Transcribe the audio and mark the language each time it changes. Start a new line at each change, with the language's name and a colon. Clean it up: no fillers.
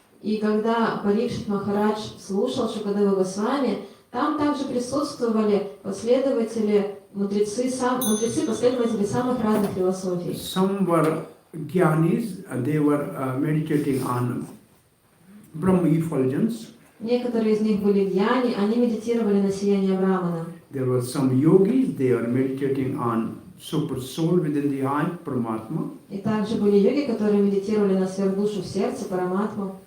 Russian: И когда Парикшит Махарадж слушал Шукадева Госвами, там также присутствовали мудрецы, последователи самых разных философий.
English: Some were gyanis, they were meditating on Brahma effulgence.
Russian: Некоторые из них были гьяни, они медитировали на сияние Брамана.
English: There were some yogis, they are meditating on super soul within the eye, Paramatma.
Russian: И также были йоги, которые медитировали на сверхдушу в сердце, Параматму.